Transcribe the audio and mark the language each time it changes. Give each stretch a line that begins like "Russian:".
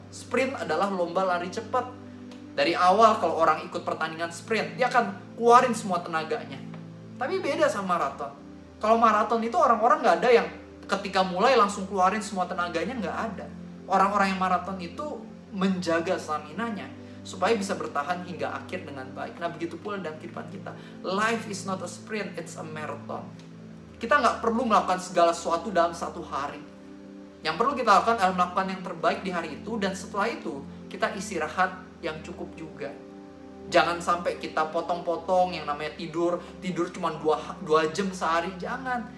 Indonesian: Sprint adalah lomba lari cepat. Dari awal kalau orang ikut pertandingan sprint, dia akan keluarin semua tenaganya. Tapi beda sama maraton. Kalau maraton itu orang-orang nggak ada yang ketika mulai langsung keluarin semua tenaganya, nggak ada. Orang-orang yang maraton itu menjaga stamina-nya supaya bisa bertahan hingga akhir dengan baik. Nah begitu pula dalam kehidupan kita.
English: Life is not a sprint, it's a marathon.
Indonesian: Kita nggak perlu melakukan segala sesuatu dalam satu hari. Yang perlu kita lakukan adalah melakukan yang terbaik di hari itu, dan setelah itu kita istirahat yang cukup juga. Jangan sampai kita potong-potong yang namanya tidur cuma 2 jam sehari. Jangan.